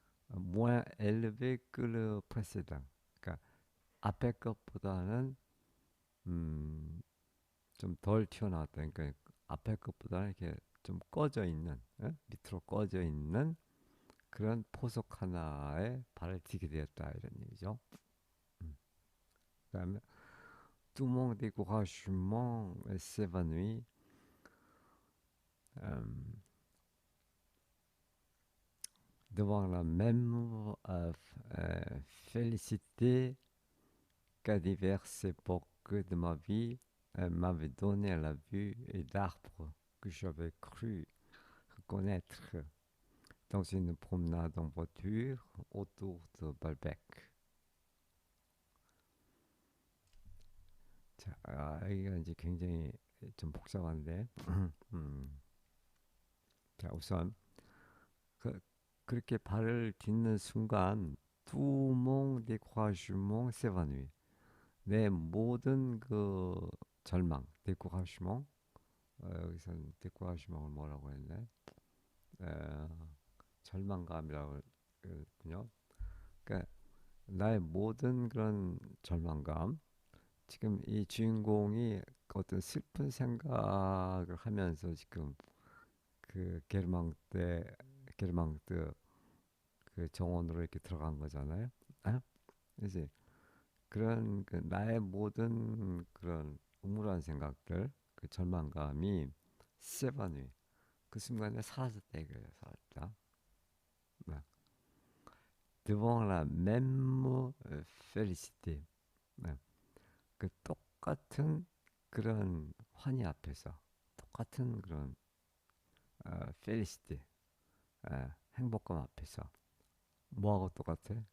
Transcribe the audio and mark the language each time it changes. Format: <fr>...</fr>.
<fr>moins élevé que le précédent.</fr> <ko>그러니까 앞에 것보다는 좀 덜 튀어나왔다. 그러니까 앞에 것보다는 이렇게 좀 꺼져 있는, 밑으로 꺼져 있는 그런 포석 하나에 발을 디게 되었다 이런 얘기죠. 그다음에</ko> <fr>tout le monde découragement s'évanouit. Euh, devant la même félicité qu'à diverses époques de ma vie m'avait donné la vue d'arbres que j'avais cru reconnaître dans une promenade en voiture autour de Balbec.</fr> <ko>자, 여기가 이제 굉장히 좀 복잡한데, 자, 우선 그렇게 발을 딛는 순간 두몽 데코라주몽 세바누이 내 모든 그 절망 데코라주몽 여기서는 데코라주몽을 뭐라고 했네? 에, 절망감이라고 했군요. 그러니까 나의 모든 그런 절망감 지금 이 주인공이 어떤 슬픈 생각을 하면서 지금 그 게르망트 그 정원으로 이렇게 들어간 거잖아요. 아? 그지? 그런 그 나의 모든 그런 우물한 생각들, 그 절망감이 세바누이 그 순간에 사라졌다 이거예요. 사라졌다. 네.</ko> <fr>Devant la même félicité. 네.</fr> <ko>그 똑같은 그런 환희 앞에서 똑같은 그런 félicité 행복감 앞에서 뭐하고 똑같아?</ko>